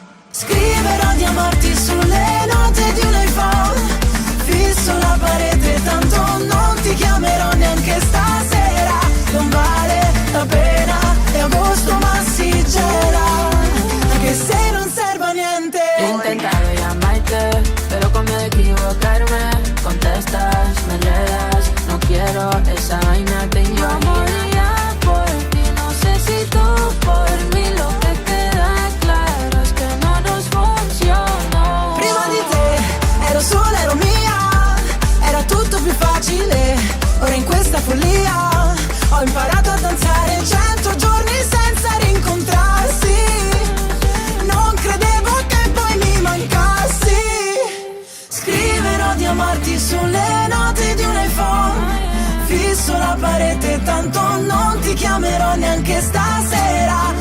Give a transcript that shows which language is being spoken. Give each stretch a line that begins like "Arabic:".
Italian: Scriverò di amarti sulle note di un iPhone, fisso la parete, tanto non ti chiamerò neanche stasera. Non vale la pena, è agosto ma si gela, anche se non serve a niente.
Spanish: He intentado llamarte, pero con miedo a equivocarme. Contestas, me enredas, no quiero esa vaina, te yo moría por ti, no sé si tú por mí. Lo que queda claro es que no nos funcionó.
Italian: Prima di te ero sola, ero mia, era tutto più facile. Ora in questa follia ho imparato a danzare 100 giorni senza rincontrarsi. Non credevo che poi mi mancassi. Scriverò di amarti sulle note di un iPhone, fisso la parete, tanto non ti chiamerò neanche stasera.